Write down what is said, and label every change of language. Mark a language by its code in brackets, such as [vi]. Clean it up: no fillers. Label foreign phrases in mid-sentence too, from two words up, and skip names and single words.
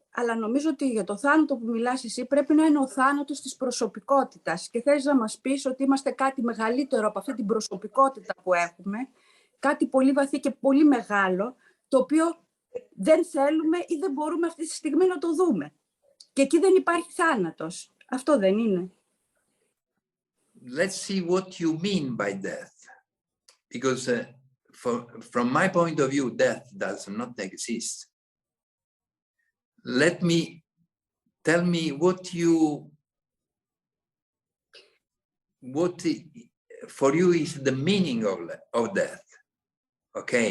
[el] Αλλά νομίζω ότι για το θάνατο που μιλάς εσύ πρέπει να είναι ο θάνατος της προσωπικότητας. Και θέλεις να μας πεις ότι είμαστε κάτι μεγαλύτερο από αυτή την προσωπικότητα που έχουμε, κάτι πολύ βαθύ και πολύ μεγάλο, το οποίο δεν θέλουμε ή δεν μπορούμε αυτή τη στιγμή να το δούμε. Και εκεί δεν υπάρχει θάνατος. Αυτό δεν είναι? [en] Let's see what you mean by death. Because from my point of view, death does not exist. Tell me what for you is the meaning of death, okay?